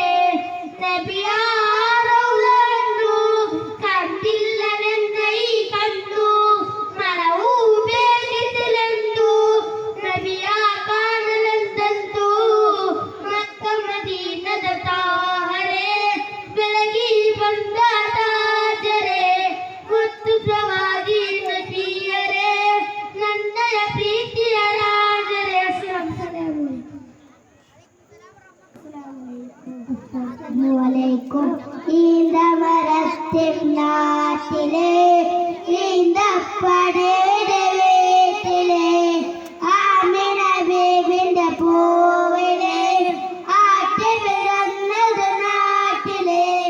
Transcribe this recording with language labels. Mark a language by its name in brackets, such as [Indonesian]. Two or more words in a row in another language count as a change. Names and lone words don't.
[Kannada] ನಬಿಯ ರೌಲನ್ನು ಕಂಡಿಲ್ಲವೆಂದ ಈ ಕಣ್ಣು ಮನವು ಬೇಕಿದ್ದಲೆಂದು ನಬಿಯ ಕಾಣಲೆಂದಂತು ಮಕ್ಕ ಮದೀನದ ತಾಹರೆ ಬೆಳಗಿ ಬಂದ ತಾಜರೆ ಮುತ್ತು ಪ್ರವಾದಿ ನಬಿಯರೇ ನನ್ನಯ ಪ್ರೀತಿಯ ರಾಜರೇ. [Malayalam] അസ്സലാമു ഈന്തമരത്തിനാട്ടിലെ ഈന്തപ്പടയുടെ വീട്ടിലെ ആമിന ബീബിന്റെ പൂവിലെ ആറ്റി പിറന്നത് നാട്ടിലെ